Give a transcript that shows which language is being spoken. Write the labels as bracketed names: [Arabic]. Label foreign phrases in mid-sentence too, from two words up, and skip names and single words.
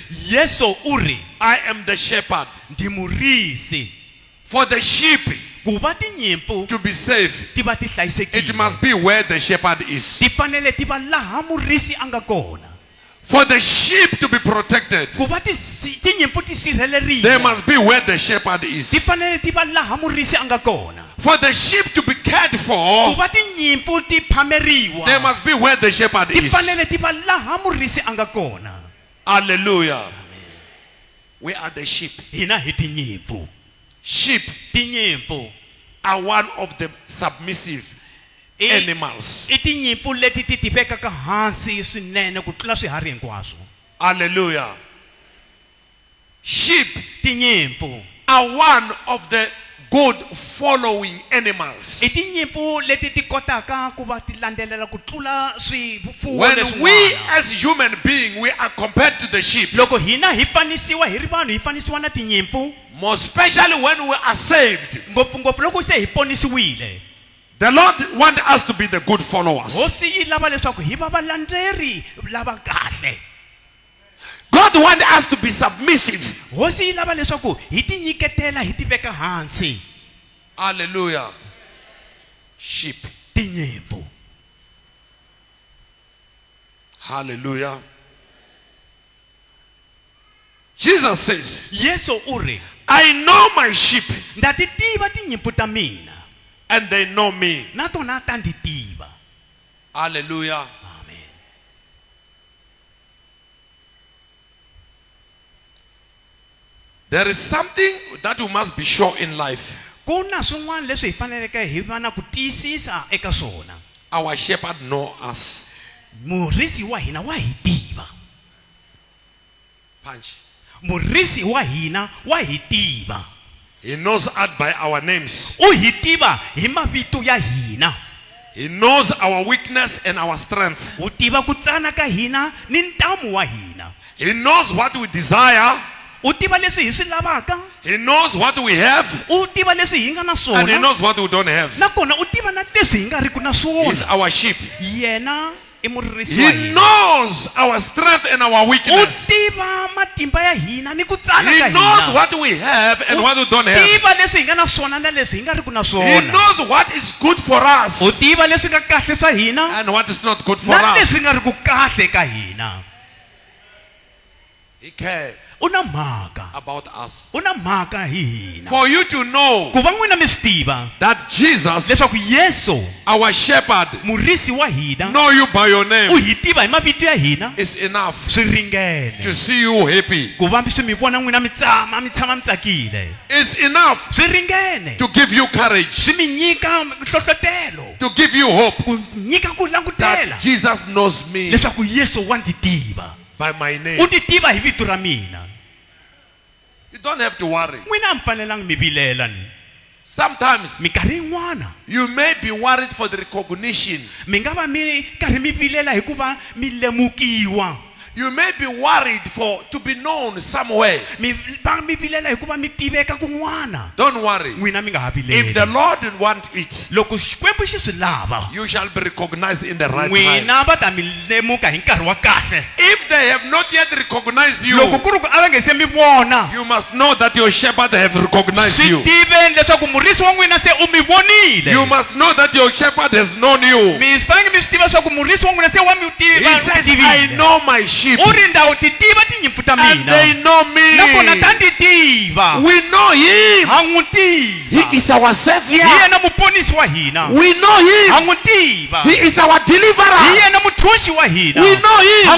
[Tsonga] Yesu uri [English] I am the shepherd. [Tsonga] ndi murisi. [English] For the sheep [Tsonga] Ku va tinyimpfu [English] to be safe, [Tsonga] ti va ti [English] it [Tsonga] hlayisekile. [English] must be where the shepherd is. [Tsonga] Ti fanele ti va laha murisi a nga kona. [English] For the sheep to be protected, [Tsonga] Ku va tinyimpfu ti [English] they [Tsonga] sirheleriwa. [English] must be where the shepherd [Tsonga] Ti [English] is. [Tsonga] fanele ti va laha murisi a nga kona. [English] For the sheep to be cared [Tsonga] Ku [English] for, [Tsonga] va tinyimpfu ti phameriwa. [English] they must be where the shepherd [Tsonga] Ti [English] is. [Tsonga] fanele ti va laha murisi a nga kona. [English] Hallelujah. We are the sheep. [Tsonga] Hina hi tinyimpfu. [English] Sheep [Tsonga] Tinyimpfu [English] are one of the submissive animals. [Tsonga] I tinyimpfu leti ti tivekaka hansi swinene ku tlula swiharhi hinkwaswo. [English] Hallelujah. Sheep [Tsonga] Tinyimpfu [English] are one of the good following animals. [Tsonga] i tinyimpfu leti ti kotaka ku va ti landzelela ku tlula swifuwo [English] When we [Tsonga] leswin'wana. [English] as human beings, we are compared to the sheep, [Tsonga] Loko hina hi fanisiwa hi ri vanhu hi fanisiwa na tinyimpfu, [English] more especially when we are saved. [Tsonga] ngopfungopfu loko se hi ponisiwile. [English] The Lord wants us to be the good followers. [Tsonga] Hosi yi lava leswaku hi va valandzeri lava kahle. [English] God wants us to be submissive. [Tsonga] Hosi yi lava leswaku hi ti nyiketela hi ti veka hansi. [English] Hallelujah. Sheep. [Tsonga] Tinyimpfu. Hallelujah. [English] Jesus says, [Tsonga] Yesu uri [English] I know my sheep [Tsonga] nda ti tiva tinyimpfu ta mina [English] and they know me. [Tsonga] na tona ta ndzi tiva. Hallelujah. Amen. [English] There is something that we must be sure in life. [Tsonga] Ku na swin'wana leswi hi faneleke hi va na ku tiyisisa eka swona. [English] Our shepherd know us. [Tsonga] Murisi wa hina wa hi tiva. Punch. Murisi wa hina wa hi tiva. [English] He knows us by our names. [Tsonga] U hi tiva hi mavito ya hina. [English] He knows our weakness and our strength. [Tsonga] U tiva ku tsana ka hina ni ntamu wa hina. [English] He knows what we desire. [Tsonga] U tiva leswi hi swi lavaka. [English] He knows what we have. [Tsonga] U tiva leswi hi nga na [English] And he [Tsonga] swona. [English] knows what we don't have. [Tsonga] Nakona u tiva na leswi hi nga ri ku na [English] He's [Tsonga] swona. [English] our sheep. [Tsonga] Yena I murisi wa [English] He [Tsonga] hina. [English] knows our strength and our [Tsonga] U [English] weakness. [Tsonga] tiva matimba ya hina ni ku tsana ka [English] He knows [Tsonga] hina. [English] what we have and what we don't have. [Tsonga] Tiva leswi hi nga na swona na leswi hi nga ri ku na [English] He [Tsonga] swona. [English] knows what is good for [Tsonga] U [English] us [Tsonga] tiva leswi nga kahle swa hina [English] and what is not good for [Tsonga] na [English] us. [Tsonga] leswi nga ri ku kahle ka hina. [English] He cares [Tsonga] U na mhaka. [English] about us. [Tsonga] U na mhaka hi hina. [English] For you to know [Tsonga] Ku va n'wina mi swi tiva [English] that Jesus, [Tsonga] leswaku Yesu [English] our shepherd, [Tsonga] murisi wa hina [English] know you by your [Tsonga] u [English] name [Tsonga] hi tiva hi mavito ya hina [English] is enough [Tsonga] swi ringene [English] to see you happy. [Tsonga] ku va swi mi vona n'wina mi tshama mi tsakile. [English] It's enough [Tsonga] Swi ringene [English] to give you courage, [Tsonga] swi mi nyika nhlohlotelo, [English] to give you hope [Tsonga] ku nyika ku langutela [English] that Jesus knows me [Tsonga] leswaku Yesu wa ndzi tiva, [English] by my [Tsonga] u [English] name. [Tsonga] ndzi tiva hi vito ra mina. [English] You don't have to worry. [Tsonga] N'wina a mi fanelangi mi vilela ni. [English] Sometimes [Tsonga] Minkarhi yin'wana [English] you may be worried for the recognition. [Tsonga] mi nga va mi karhi mi vilela hikuva mi lemukiwa. [English] You may be worried for to be known somewhere. [Tsonga] Mi vilela hikuva mi tiveka kun'wana. [English] Don't worry. [Tsonga] N'wina mi nga ha [English] If the [Tsonga] vileli. [English] Lord wants it, [Tsonga] Loko Xikwembu xi swi lava, [English] you shall be recognized in the right time. [Tsonga] n'wina va ta mi lemuka hi nkarhi wa kahle. [English] If they have not yet recognized [Tsonga] Loko [English] you, [Tsonga] ku ri ku a va nge se mi vona, [English] you must know that your shepherd have recognized [Tsonga] swi [English] you. [Tsonga] tiveni leswaku murisi wa n'wina se u mi vonile. [English] You must know that your shepherd has known you. [Tsonga] Mi fanele mi swi [English] He says, I know my sheep. And they know me. We know him. He is our savior. We know him. He is our deliverer. We know him.